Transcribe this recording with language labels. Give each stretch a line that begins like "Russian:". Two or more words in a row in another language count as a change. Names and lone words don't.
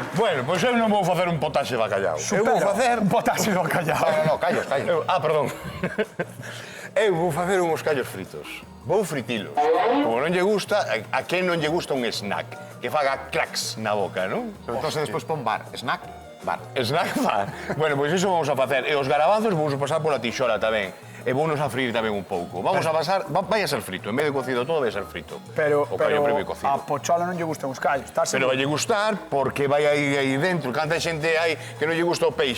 Galician: Bueno, pois eu non vou facer un potaxe de bacallau. Eu vou supera facer... un potaxe de bacallau. No, callos. Perdón. Eu vou facer uns callos fritos. Vou fritilos. Como non lle gusta, a quen non lle gusta un snack? Que faga cracks na boca, non? Entón, despois pon bar.
English: Snack, bar. Snack bar.
Galician: Bueno, pois iso vamos a facer. E os garabanzos vamos a pasar pola tixola tamén. E vounos a freír tamén un pouco. Vamos a pasar... Vai a ser frito. En vez de cocido todo, vai a ser frito. O callo previo cocido. a Pochola non lle gustan os callos. Estás Pero vai lle gustar porque vai aí dentro. Canta xente hai que non lle gusta o peixe.